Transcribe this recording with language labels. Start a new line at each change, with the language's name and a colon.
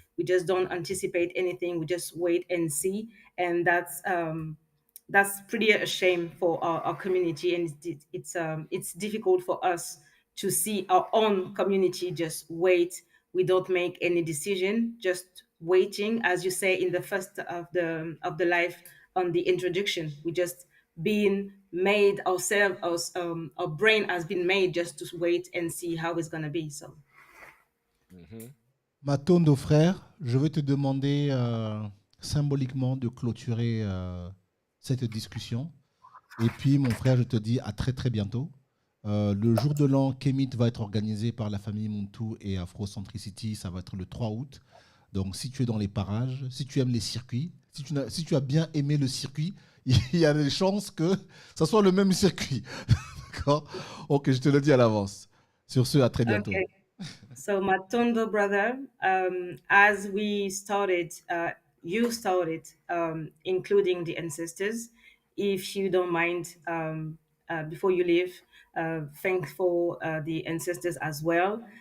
English: We just don't anticipate anything. We just wait and see, and that's pretty a shame for our community, and it's difficult for us to see our own community just wait. We don't make any decision, just waiting, as you say in the first of the life on the introduction. We just being made ourselves, our brain has been made just to wait and see how it's gonna be. So.
French: Matondo frère, je veux te demander symboliquement de clôturer cette discussion. Et puis, mon frère, je te dis à très très bientôt. Le jour de l'an, Kemit va être organisé par la famille Muntu et Afrocentricity. Ça va être le 3 août. Donc, si tu es dans les parages, si tu aimes les circuits, si tu as bien aimé le circuit, il y a des chances que ça soit le même circuit. D'accord? Ok, je te le dis à l'avance. Sur ce, à très bientôt.
English: Okay. So Matondo brother, as we started, you started, including the ancestors. If you don't mind, before you leave, thankful the ancestors as well.